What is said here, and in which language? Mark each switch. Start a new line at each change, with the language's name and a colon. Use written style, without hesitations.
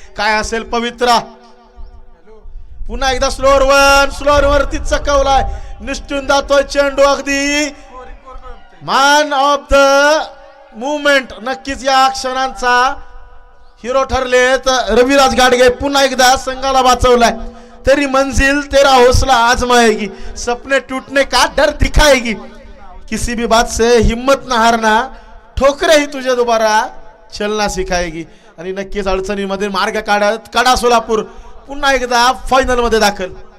Marathi: काय असेल पवित्रा? पुन्हा एकदा स्लोअर वन. स्लोअर वरती चकवलाय. निष्ठून जातोय चेंडू. अगदी मॅन ऑफ द मुवमेंट नक्कीच या क्षणांचा हिरो ठरलेत रविराज घाडगे. पुन्हा एकदा संघाला वाचवलाय.
Hindi: तेरी मंजिल तेरा हौसला आजमाएगी, सपने टूटने का डर दिखाएगी, किसी भी बात से हिम्मत न हारना, ठोकरे ही तुझे दोबारा चलना सिखाएगी.
Marathi: आणि नक्कीच अडचणीमध्ये मार्ग काढत कडा सोलापूर पुन्हा एकदा फायनल मध्ये दाखल.